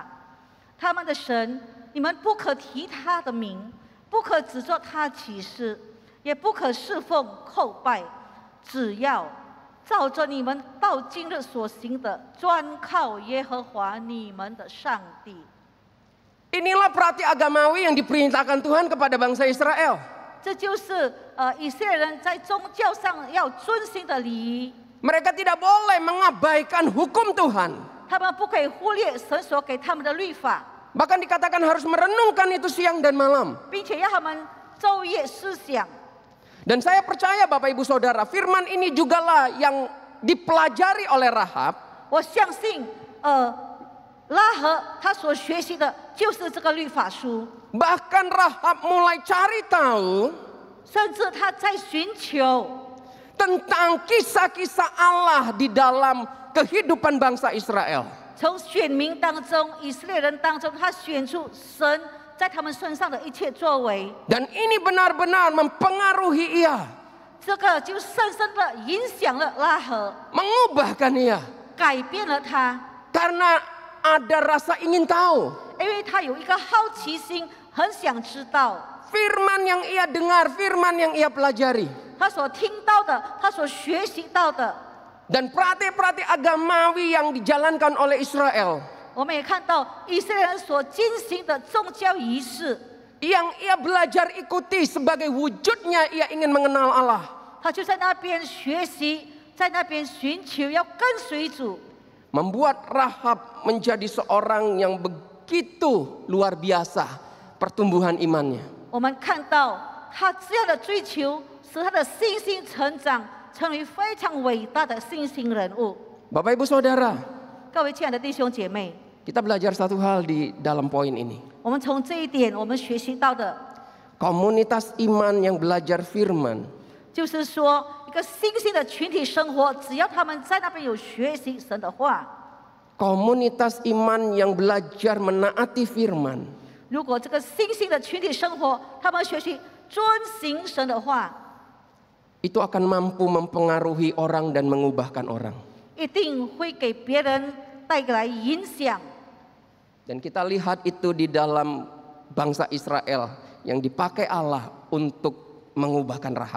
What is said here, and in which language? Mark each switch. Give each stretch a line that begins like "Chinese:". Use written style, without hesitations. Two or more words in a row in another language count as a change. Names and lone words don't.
Chinese: 他们的神，你们不可提他的名，不可指着他起誓，也不可侍奉叩拜，只要照着你们到今日所行的，专靠耶和华你们的上帝。
Indonesian: Inilah perhati agamawi yang diperintahkan Tuhan kepada bangsa Israel.
Chinese: 这就是以色列人在宗教上要遵循的礼仪。
Indonesian: Mereka tidak boleh mengabaikan hukum Tuhan.
Chinese: 他们不可以忽略神所给他们的律法，
Indonesian: Bahkan dikatakan harus merenungkan itu siang dan malam.
Chinese: 并且要他们昼夜思想。
Indonesian: Dan saya percaya Bapak Ibu Saudara, firman ini jugalah yang dipelajari oleh Rahab.
Chinese: 我相信，拉合他所学习的就是这个律法书，
Indonesian: Bahkan Rahab mulai cari tahu
Chinese: 甚至他在寻求
Indonesian: tentang kisah-kisah Allah di dalam kehidupan bangsa Israel.
Chinese: 从选民当中、以色列人当中，他选出神在他们身上的一切作为。
Indonesian: Dan ini benar-benar mempengaruhi ia,
Chinese: 这个就深深的影响了拉合，
Indonesian: mengubahkan ia.
Chinese: 改变了他，
Indonesian: Karena ada rasa ingin tahu.
Chinese: 因为他有一个好奇心，很想知道
Indonesian: Firman yang ia dengar, firman yang ia pelajari.
Chinese: 他所听到的，他所学习到的。
Indonesian: Dan praktik-praktik agamawi yang dijalankan oleh Israel,
Chinese: 我们也看到以色列人所进行的宗教仪式，
Indonesian: yang ia belajar ikuti sebagai wujudnya ia ingin mengenal Allah.
Chinese: 他就在那边学习，在那边寻求要跟随主，
Indonesian: Membuat Rahab menjadi seorang yang begitu luar biasa pertumbuhan imannya.
Chinese: 我们看到他这样的追求，使他的信心成长，成为非常伟大的信心人物。
Indonesian: Bapak Ibu Saudara,
Chinese: 各位亲爱的弟兄姐妹，
Indonesian: kita belajar satu hal di dalam poin ini.
Chinese: 我们从这一点，我们学习到的，
Indonesian: Komunitas iman yang belajar firman
Chinese: 就是说，一个新兴的群体生活，只要他们在那边有学习神的话，
Indonesian: komunitas iman yang belajar menaati firman
Chinese: 如果这个新兴的群体生活，他们学习遵行神的话，
Indonesian: itu akan mampu mempengaruhi orang dan mengubahkan orang.
Chinese: 一定会给别人带来影响。
Indonesian: Dan kita lihat itu di dalam bangsa Israel yang dipakai Allah untuk mengubahkan Rahab.